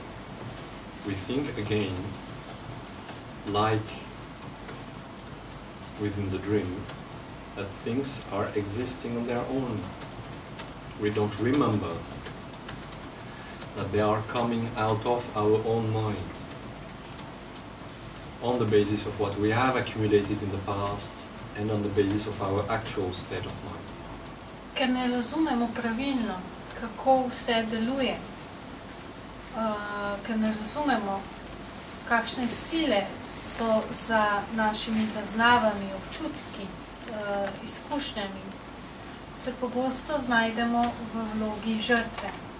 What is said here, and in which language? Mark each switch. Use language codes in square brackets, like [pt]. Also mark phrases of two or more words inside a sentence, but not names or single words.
[en] We think again, like within the dream, that things are existing on their own. We don't remember that they are coming out of our own mind, on the basis of what we have accumulated in the past and on the basis of our actual state of mind. [sl] Ker ne razumemo pravilno, kako vse deluje, ker ne razumemo, kakšne sile so za našimi zaznavami, občutki, izkušnjami, se pogosto znajdemo v vlogi žrtve.